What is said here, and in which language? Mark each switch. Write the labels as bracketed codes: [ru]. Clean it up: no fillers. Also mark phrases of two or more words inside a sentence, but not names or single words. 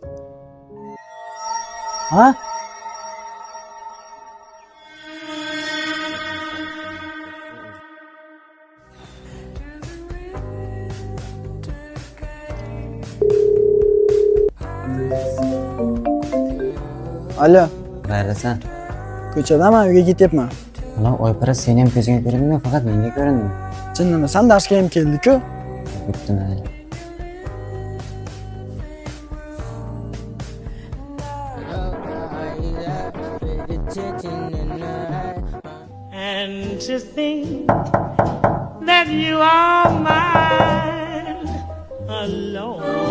[uz] Ha? Alo. Qayerdasan? Ko'chadaman, uyga ketyapman. Mana Oyparaz seni ham ko'zingga ko'rindimi, faqat menga ko'rindimi? Jinnimi, sen darsga ham keldik-ku. Bitti mayli. [en] And to think that you are mine alone.